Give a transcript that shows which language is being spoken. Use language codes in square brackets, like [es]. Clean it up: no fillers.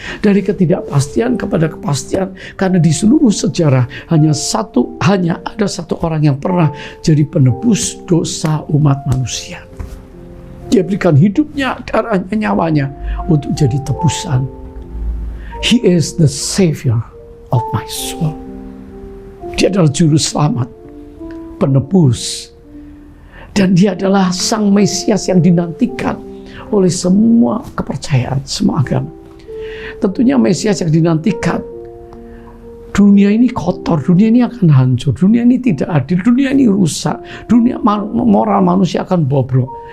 [id] Dari ketidakpastian kepada kepastian. Karena di seluruh sejarah hanya ada satu orang yang pernah jadi penebus dosa umat manusia. Dia berikan hidupnya, darahnya, nyawanya untuk jadi tebusan. [en] He is the Savior of my soul. [id] Dia adalah juru selamat, penebus. Dan dia adalah sang Mesias yang dinantikan oleh semua kepercayaan, semua agama. Tentunya Mesias yang dinantikan. Dunia ini kotor, dunia ini akan hancur, dunia ini tidak adil, dunia ini rusak, dunia moral manusia akan bobrok.